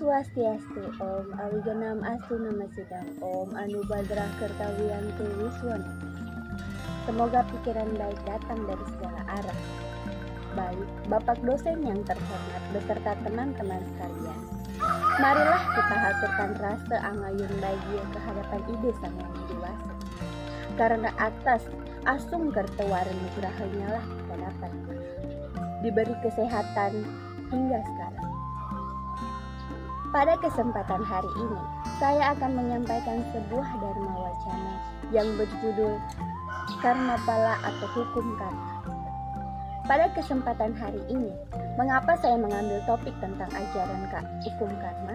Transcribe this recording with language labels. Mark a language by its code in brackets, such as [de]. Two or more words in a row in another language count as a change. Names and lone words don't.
[sa] Swastiastu, Om Awiganam Astu Namasidam, Om Anubadrah Kertawiyantu Wiswan. [id] Semoga pikiran baik datang dari segala arah. Baik, Bapak dosen yang terhormat beserta teman-teman sekalian. Marilah kita haturkan rasa angayun bahagia kehadapan ide sang yang dewasa. Karena atas [ban] asung kertawaren nugrahanya [id] lah kita dapat diberi kesehatan hingga sekarang. Pada kesempatan hari ini, saya akan menyampaikan sebuah dharma wacana yang berjudul Karma Pala atau Hukum Karma. Pada kesempatan hari ini, mengapa saya mengambil topik tentang ajaran hukum karma?